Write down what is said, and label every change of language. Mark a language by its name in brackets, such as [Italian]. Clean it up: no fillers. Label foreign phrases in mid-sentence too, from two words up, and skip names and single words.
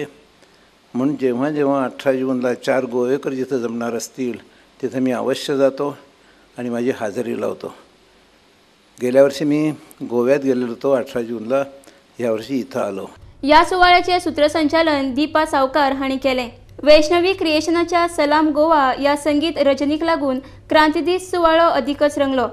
[Marathi] म्हणून जेव्हा जेव्हा 18 जूनला 4 गोवेकर जिथं जमणार असतील तिथे मी अवश्य जातो आणि माझी हजेरी लावतो। गेल्या वर्षी मी गोव्यात गेलेलो होतो 18 जूनला, यावर्षी इथं आलो। [Konkani] या सुवाळ्याचे सूत्रसंचालन दीपा सावकार हांणी केले। वैष्णवी क्रिएशनच्या सलाम गोवा या संगीत रजनीक लागून क्रांती दीस सुवाळो अधिकच रंगलो।